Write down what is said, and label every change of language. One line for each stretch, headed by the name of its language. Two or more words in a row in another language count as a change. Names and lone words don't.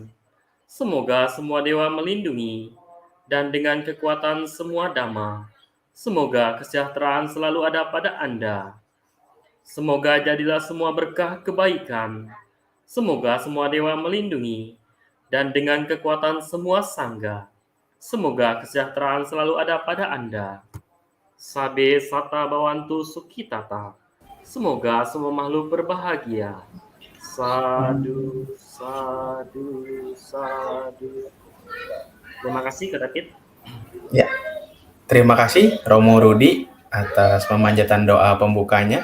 Indonesian: Semoga semua dewa melindungi. Dan dengan kekuatan semua Dhamma, semoga kesejahteraan selalu ada pada Anda. Semoga jadilah semua berkah kebaikan. Semoga semua dewa melindungi. Dan dengan kekuatan semua sangga, semoga kesejahteraan selalu ada pada Anda.
Pali: Sabe sata bawantu sukhitata.
Indonesian: Semoga semua makhluk berbahagia.
Pali: Sadu, sadu, sadu.
Indonesian: Terima kasih, Kak David. Ya, terima kasih Romo Rudi atas pemanjatan doa pembukanya.